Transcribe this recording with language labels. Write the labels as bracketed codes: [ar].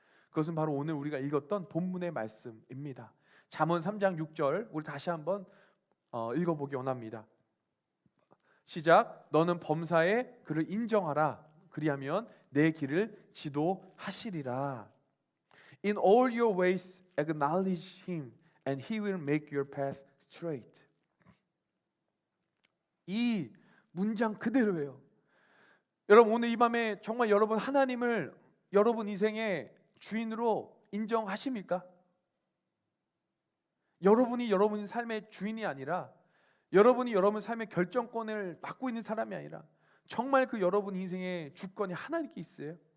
[ko] 그것은 바로 오늘 우리가 읽었던 본문의 말씀입니다. 잠언 3장 6절, 우리 다시 한번 읽어보기 원합니다. 시작. 너는 범사에 그를 인정하라. 그리하면 내 길을 지도하시리라. [en] In all your ways acknowledge him and he will make your path straight. [ko] 이 문장 그대로예요. 여러분, 오늘 이 밤에 정말 여러분 하나님을 여러분 인생의 주인으로 인정하십니까? 여러분이 여러분 삶의 주인이 아니라, 여러분이 여러분 삶의 결정권을 맡고 있는 사람이 아니라, 정말 그 여러분 인생의 주권이 하나님께 있어요.